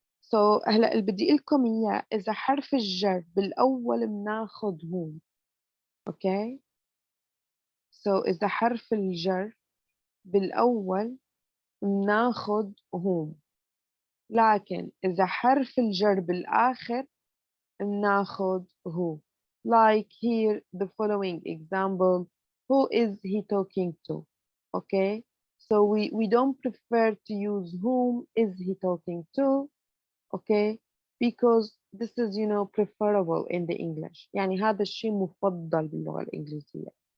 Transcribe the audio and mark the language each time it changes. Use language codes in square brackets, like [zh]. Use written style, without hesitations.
[ar] So هلا اللي بدي لكم اياه اذا حرف الجر بالاول بناخذ whom. Okay, so اذا حرف الجر بالاول بناخذ whom، لكن اذا حرف الجر بالاخر بناخذ who. [en] Like here the following example, who is he talking to? Okay, so we don't prefer to use whom is he talking to, okay, because this is preferable in the English. [ar] يعني هذا الشيء مفضل باللغة الإنجليزية.